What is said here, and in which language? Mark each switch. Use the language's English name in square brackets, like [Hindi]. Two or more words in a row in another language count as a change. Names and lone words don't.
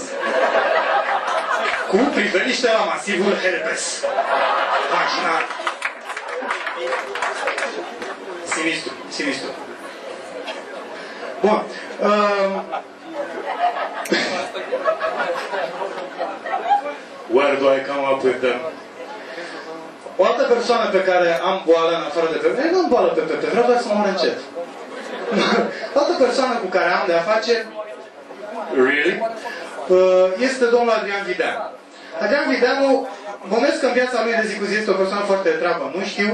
[Romanian] Cu priveliște la masivul herpes. Vaginal. Sinistru, sinistru. Bun. [English] Where do I come up with them? [Romanian] O altă persoană pe care am boală în afară de Pepe, nu am boală pe Pepe, vreau doar să mor încet. O altă persoană cu care am de-a face, really, este domnul Adrian Videanu. Adrian Videanu, bănuiesc că în viața lui de zi cu zi este o persoană foarte treabă, nu știu.